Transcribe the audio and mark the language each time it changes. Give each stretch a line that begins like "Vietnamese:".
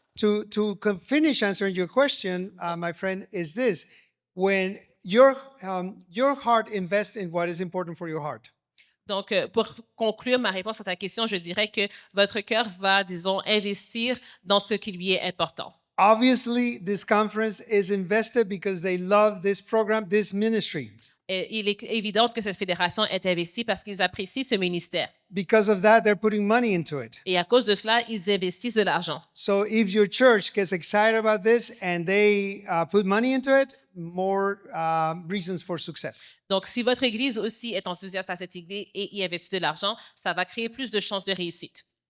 English: To finish answering your question, my friend, is this: when your heart invests in what is important for your heart,
French: Donc, pour conclure ma réponse à ta question, je dirais que votre cœur va, disons, investir dans ce qui lui est important.
English: obviously this conference is invested because they love this program, this ministry.
French: Et il est évident que cette fédération est investie parce qu'ils apprécient ce ministère.
English: Because of that, they're putting money into it.
French: Et à cause de cela, ils investissent de l'argent.
English: So if your church gets excited about this and they put money into it, more reasons for success.
French: Donc, si votre Église aussi est enthousiaste à cette idée et y investit de l'argent, ça va créer plus de chances de réussite.